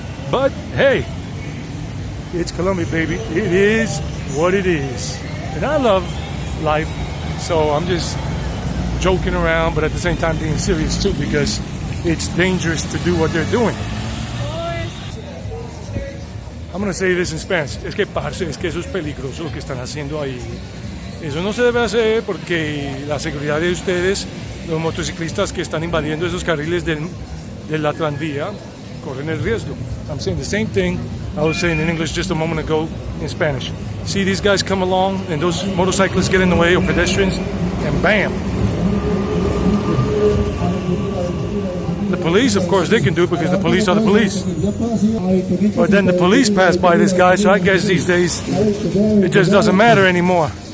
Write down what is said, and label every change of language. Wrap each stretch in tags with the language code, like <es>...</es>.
<en>But, hey, it's Colombia, baby. It is what it is. And I love life, so I'm just joking around, but at the same time being serious too, because it's dangerous to do what they're doing. I'm going to say this in Spanish.</en> <es>Es que, parce, es que eso es peligroso lo que están haciendo ahí. Eso no se debe hacer porque la seguridad de ustedes, los motociclistas que están invadiendo esos carriles de la tranvía, corren el riesgo.</es> <en>I'm saying the same thing I was saying in English just a moment ago in Spanish. See these guys come along and those motorcyclists get in the way, or pedestrians, and bam. The police, of course, they can do it because the police are the police. But then the police pass by this guy, so I guess these days it just doesn't matter anymore.</en>